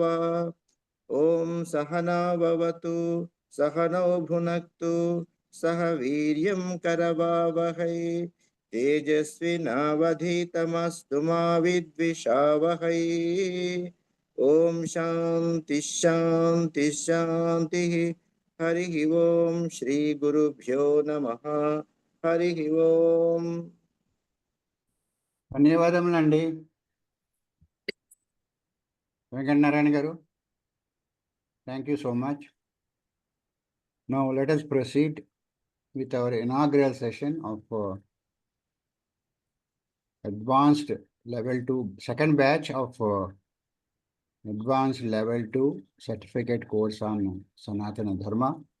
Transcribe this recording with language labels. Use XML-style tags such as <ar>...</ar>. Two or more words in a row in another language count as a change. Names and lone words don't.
<sa>ओम सहना भवतु सहनौ भुनक्तु सह वीर्यं करवावहै तेजस्विनावधीतमस्तु मा विद्विषावहै। ओम शांति शांति शांति। हरि ओम श्री गुरुभ्यो नमः। हरि ओम।</sa> <te>ధన్యవాదములండి వెంకటనారాయణ గారు.</te> <en>Thank you so much. Now let us proceed with our inaugural session of advanced level 2, second batch of advanced level 2 certificate course on Sanatana Dharma.</en>